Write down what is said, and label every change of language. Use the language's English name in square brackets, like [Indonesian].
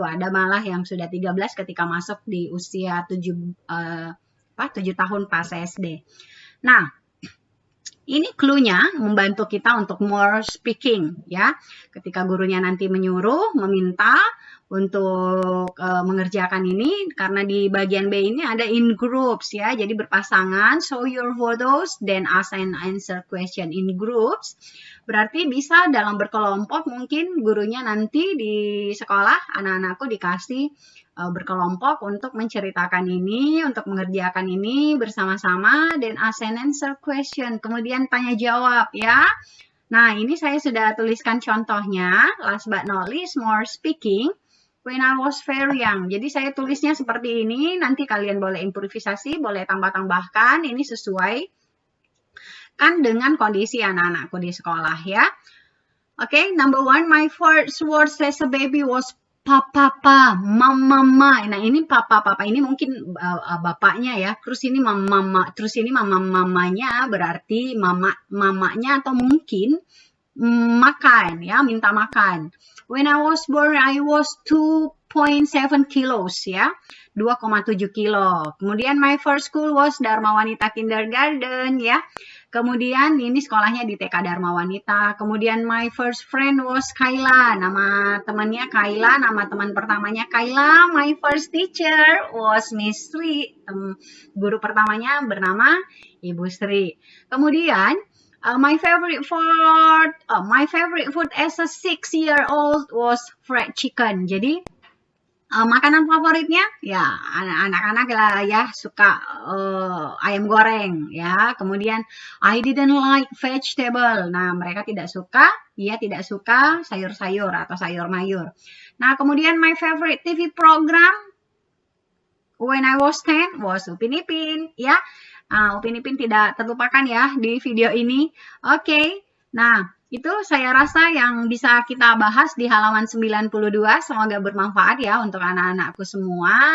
[Indonesian] Ada malah yang sudah 13 ketika masuk di usia 7 tahun pas SD. Nah, ini clue-nya membantu kita untuk [English] more speaking [Indonesian] ya. Ketika gurunya nanti menyuruh, meminta untuk mengerjakan ini, karena di bagian B ini ada [English] in groups [Indonesian] ya, jadi berpasangan. [English] Show your photos, then ask and answer question in groups. [Indonesian] Berarti bisa dalam berkelompok, mungkin gurunya nanti di sekolah anak-anakku dikasih berkelompok untuk menceritakan ini, untuk mengerjakan ini bersama-sama, [English] then ask and answer question, [Indonesian] kemudian tanya jawab ya. Nah, ini saya sudah tuliskan contohnya. [English] Last but not least, more speaking. When I was very young. [Indonesian] Jadi saya tulisnya seperti ini. Nanti kalian boleh improvisasi, boleh tambah-tambahkan. Ini sesuai kan dengan kondisi anak-anakku di sekolah ya. [English] Oke, number one, my first words as a baby was papa, mama. [Indonesian] Nah, ini papa ini mungkin bapaknya ya. Terus ini mama, mamanya berarti mamanya atau mungkin makan ya, minta makan. [English] When I was born, I was 2.7 kilos ya, 2,7 kilo. Kemudian my first school was Dharma Wanita Kindergarten ya. [Indonesian] Kemudian ini sekolahnya di TK Dharma Wanita. Kemudian [English] my first friend was Kayla. [Indonesian] Nama temannya Kayla, nama teman pertamanya Kayla. [English] My first teacher was Miss Sri. [Indonesian] Guru pertamanya bernama Ibu Sri. [English] Kemudian my favorite food as a 6-year-old was fried chicken. [Indonesian] Jadi makanan favoritnya ya anak-anak lah ya suka ayam goreng ya. Kemudian [English] I didn't like vegetable. [Indonesian] Nah, mereka tidak suka sayur-sayur atau sayur mayur. [English] Nah, kemudian my favorite TV program when I was 10 was Upin Ipin ya. [Indonesian] Upin Ipin tidak terlupakan ya di video ini. Oke. Nah, itu saya rasa yang bisa kita bahas di halaman 92. Semoga bermanfaat ya untuk anak-anakku semua.